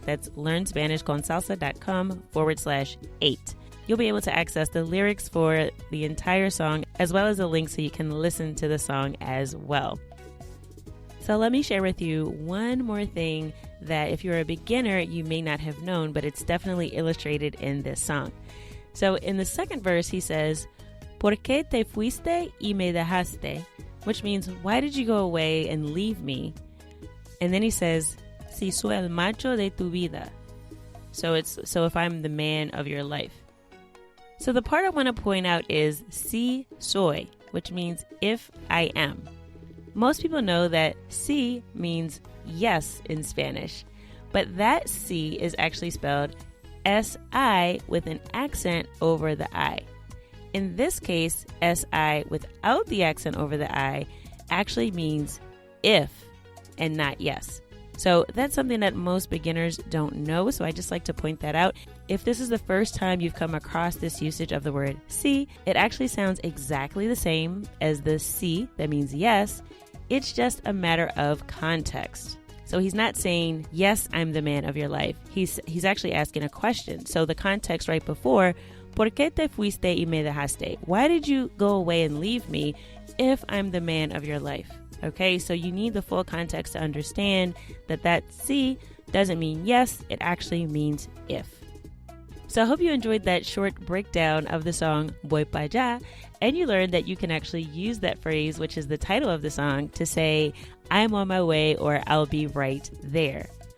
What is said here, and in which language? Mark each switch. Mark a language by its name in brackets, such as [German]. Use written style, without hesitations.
[English] That's learnspanishconsalsa.com/8. You'll be able to access the lyrics for the entire song as well as a link so you can listen to the song as well. So let me share with you one more thing that if you're a beginner, you may not have known, but it's definitely illustrated in this song. So in the second verse, he says, [Spanish] ¿Por qué te fuiste y me dejaste? [English] Which means, why did you go away and leave me? And then he says, [Spanish] Si soy el macho de tu vida. [English] So if I'm the man of your life. So the part I want to point out is si soy, which means if I am. Most people know that si means yes in Spanish, but that si is actually spelled S-I with an accent over the I. In this case, S-I without the accent over the I actually means if and not yes. So that's something that most beginners don't know, so I just like to point that out. If this is the first time you've come across this usage of the word si, it actually sounds exactly the same as the si that means yes. It's just a matter of context. So he's not saying, yes, I'm the man of your life. He's actually asking a question. [Spanish] So the context right before, ¿Por qué te fuiste y me dejaste? [English] Why did you go away and leave me if I'm the man of your life? Okay, so you need the full context to understand that si doesn't mean yes, it actually means if. So I hope you enjoyed that short breakdown of the song Voy Pa'llá, and you learned that you can actually use that phrase, which is the title of the song, to say, I'm on my way or I'll be right there.